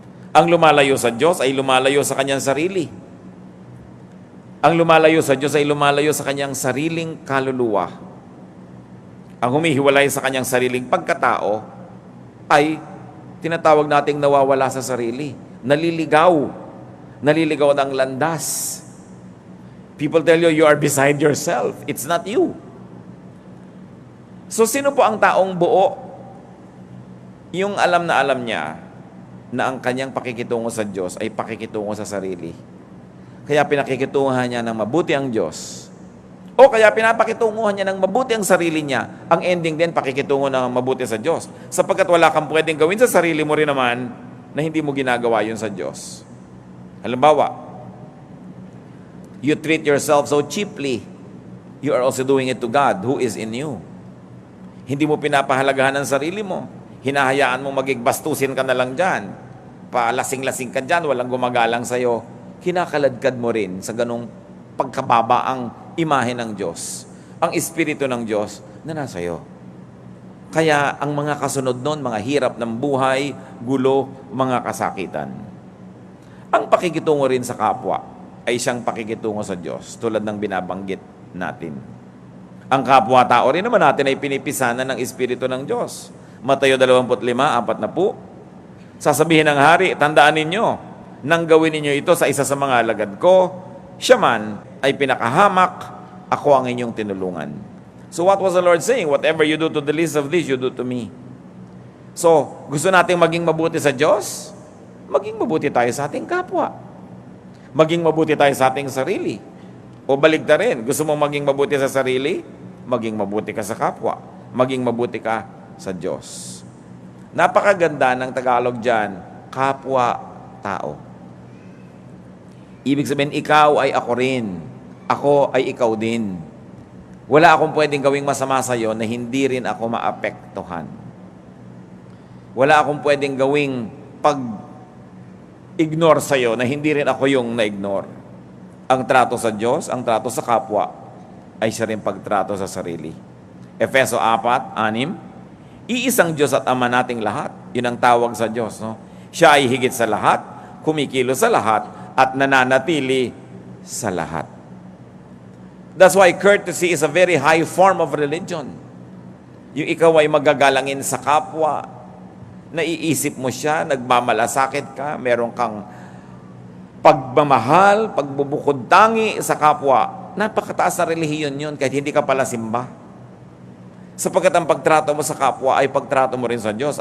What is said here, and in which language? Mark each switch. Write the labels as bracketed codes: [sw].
[tl] Ang lumalayo sa Diyos ay lumalayo sa kanyang sarili. Ang lumalayo sa Diyos ay lumalayo sa kanyang sariling kaluluwa. Ang humihiwalay sa kanyang sariling pagkatao ay tinatawag nating nawawala sa sarili. Naliligaw. Naliligaw ng landas. [en] People tell you, you are beside yourself. It's not you. [tl] So, sino po ang taong buo? Yung alam niya na ang kanyang pakikitungo sa Diyos ay pakikitungo sa sarili. Kaya pinakikitunguhan niya ng mabuti ang Diyos. O kaya pinapakitunguhan niya ng mabuti ang sarili niya. Ang ending din, pakikitungo ng mabuti sa Diyos. Sapagkat wala kang pwedeng gawin sa sarili mo rin naman na hindi mo ginagawa yun sa Diyos. [en] Halimbawa, you treat yourself so cheaply, you are also doing it to God who is in you. [tl] Hindi mo pinapahalagahan ang sarili mo. Hinahayaan mo magigbastusin ka na lang dyan. Palasing-lasing ka dyan, walang gumagalang sa'yo. Kinakaladkad mo rin sa ganong pagkababa ang imahe ng Diyos. Ang Espiritu ng Diyos na nasa iyo. Kaya ang mga kasunod nun, mga hirap ng buhay, gulo, mga kasakitan. Ang pakikitungo rin sa kapwa ay siyang pakikitungo sa Diyos, tulad ng binabanggit natin. Ang kapwa-tao rin naman natin ay pinipisanan ng Espiritu ng Diyos. Mateo 25:4 na po. Sasabihin ng hari, tandaan ninyo, nang gawin ninyo ito sa isa sa mga alagad ko, siya man ay pinakahamak, ako ang inyong tinulungan. [en] So what was the Lord saying? Whatever you do to the least of these, you do to me. [tl] So, gusto nating maging mabuti sa Diyos? Maging mabuti tayo sa ating kapwa. Maging mabuti tayo sa ating sarili. O baligtad rin, gusto mong maging mabuti sa sarili? Maging mabuti ka sa kapwa. Maging mabuti ka sa Diyos. Napakaganda ng Tagalog dyan, kapwa-tao. Ibig sabihin, ikaw ay ako rin. Ako ay ikaw din. Wala akong pwedeng gawing masama sa iyo na hindi rin ako maapektuhan. Wala akong pwedeng gawing pag-ignore sa iyo na hindi rin ako yung na-ignore. Ang trato sa Diyos, ang trato sa kapwa, ay siya rin pagtrato sa sarili. Efeso 4:6, iisang Diyos at Ama nating lahat. Yun ang tawag sa Diyos. No? Siya ay higit sa lahat, kumikilos sa lahat, at nananatili sa lahat. [en] That's why courtesy is a very high form of religion. [tl] Yung ikaw ay magagalangin sa kapwa, naiisip mo siya, nagmamalasakit ka, meron kang pagmamahal, pagbubukod tangi sa kapwa. Napakataas na relihiyon yun kahit hindi ka pala simba. Sapagkat ang pagtrato mo sa kapwa ay pagtrato mo rin sa Diyos.